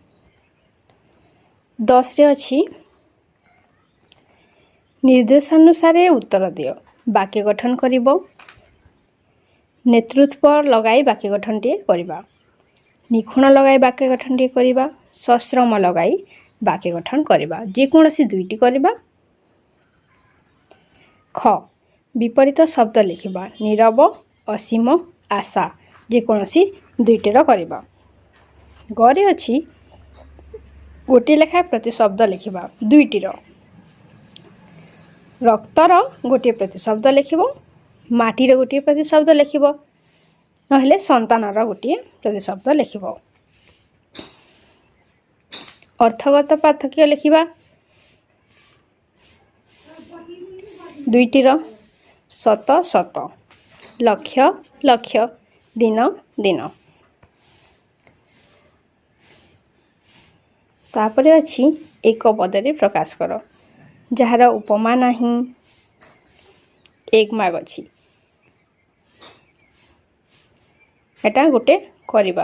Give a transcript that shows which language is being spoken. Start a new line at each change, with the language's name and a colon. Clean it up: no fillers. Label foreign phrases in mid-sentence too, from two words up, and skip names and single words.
Odia: 10 ରେ ଅଛି ନିର୍ଦ୍ଦେଶାନୁସାରେ ଉତ୍ତର ଦିଅ ବାକ୍ୟ ଗଠନ କରିବ। ନେତୃତ୍ୱ ଲଗାଇ ବାକ୍ୟ ଗଠନ ଟେ କରିବା। ନିଖୁଣ ଲଗାଇ ବାକ୍ୟ ଗଠନ ଟେ କରିବା। ସଶ୍ରମ ଲଗାଇ ବାକ୍ୟ ଗଠନ କରିବା। ଯେକୌଣସି ଦୁଇଟି କରିବା। ଖ ବିପରୀତ ଶବ୍ଦ ଲେଖିବା ନୀରବ ଅସୀମ ଆଶା ଯେକୌଣସି ଦୁଇଟର କରିବା। ଗରେ ଅଛି ଗୋଟେ ଲେଖା ପ୍ରତିଶବ୍ଦ ଲେଖିବା ଦୁଇଟିର। ରକ୍ତର ଗୋଟେ ପ୍ରତିଶବ୍ଦ ଲେଖିବ ମାଟିର ଗୋଟେ ପ୍ରତିଶବ୍ଦ ଲେଖିବ ନହେଲେ ସନ୍ତାନର ଗୋଟେ ପ୍ରତିଶବ୍ଦ ଲେଖିବ। ଅର୍ଥଗତ ପାର୍ଥକ୍ୟ ଲେଖିବା ଦୁଇଟିର। ଶତ ଶତ ଲକ୍ଷ ଲକ୍ଷ ଦିନ ଦିନ। ତାପରେ ଅଛି ଏକ ପଦରେ ପ୍ରକାଶ କର ଯାର ଉପମା ନାହିଁ ଏକ ମାର୍ଗ ଅଛି। ଏଟା ଗୋଟେ କରିବା।